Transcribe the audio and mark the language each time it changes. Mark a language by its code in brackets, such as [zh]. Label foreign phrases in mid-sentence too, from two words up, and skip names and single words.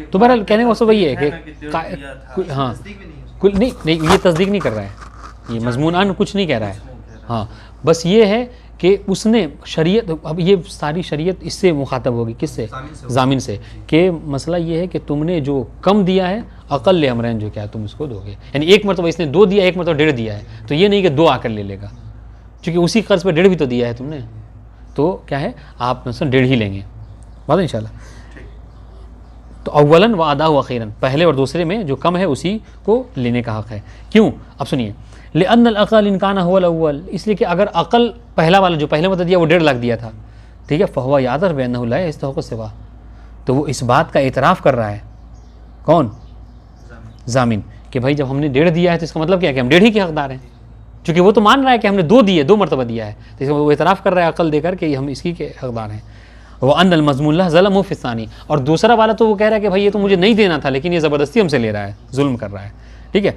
[hi] तो बहरहाल कहने का मतलब वही है कि हाँ कुल नहीं ये तस्दीक नहीं कर रहा है, ये मज़मून अन कुछ नहीं कह रहा है, हाँ बस ये है कि उसने शरीयत, अब ये सारी शरीयत इससे मुखातब होगी, किससे, ज़ामिन से, कि मसला ये है कि तुमने जो कम दिया है [ar] أقل الأمرين [hi] जो क्या है तुम उसको दोगे, यानी एक मरतबा इसने 2 दिया, एक मरतबा 1.5 दिया है, तो ये नहीं कि 2 आकर ले लेगा, क्योंकि उसी कर्ज पर 1.5 भी तो दिया है तुमने, तो क्या है आप मतलब 1.5 ही लेंगे, बात इंशाल्लाह। [ar] तो أولاً وأداءً وأخيراً, [hi] पहले और दूसरे में जो कम है उसी को लेने का हक़ है। [ar] क्यों, [hi] अब सुनिए, [ar] لأن الأقل إن كان هو الأول, [hi] इसलिए कि अगर अक़ल पहला वाला जो पहले मतलब दिया वो 1.5 लाख दिया था, ठीक है, [ar] فهو يقر بأنه لا يستحق سوى, [hi] तो वो इस बात का इतराफ़ कर रहा है कौन, ज़ामिन, कि भाई जब हमने 1.5 दिया है तो इसका मतलब क्या है कि हम 1.5 ही के हक़दार हैं, क्योंकि वो तो मान रहा है कि हमने 2 दिए, 2 मरतबा दिया है, तो इसमें वो इतराफ़ कर रहा है अक़ल देकर कि हम इसकी के हक़दार हैं। [ar] وهو أن المضمون ظلم في الثاني, [hi] और दूसरा वाला तो वो कह रहा है कि भाई ये तो मुझे नहीं देना था, लेकिन ये ज़बरदस्ती हमसे ले रहा है, जुल्म कर रहा है, ठीक है।